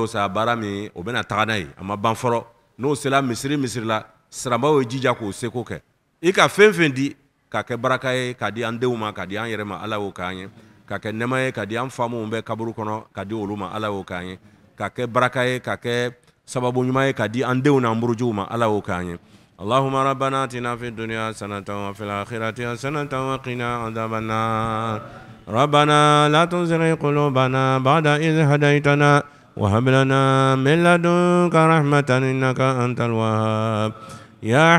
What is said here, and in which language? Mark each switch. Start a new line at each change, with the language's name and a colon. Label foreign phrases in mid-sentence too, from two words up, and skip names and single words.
Bambara: o sa baara min o bɛna taga n'a ye a ma ban fɔlɔ n'o sela misiri la siramaw ye jija k'o seko kɛ i ka fɛn fɛn di ka kɛ baraka ye ka di an denw ma ka di an yɛrɛ ma Ala y'o k'an ye ka kɛ nɛma ye ka di an fa minnu bɛ kaburu kɔnɔ ka di olu ma Ala y'o k'an ye ka kɛ baraka ye ka kɛ sababu ɲuman ye ka di an denw n'an burujuw ma Ala y'o k'an ye
Arabic: اللهم ربنا آتنا في الدنيا حسنة وفي الآخرة حسنة وقنا عذاب النار ربنا لا تزغ قلوبنا بعد إذ هديتنا وهب لنا من لدنك رحمة إنك أنت الوهاب يا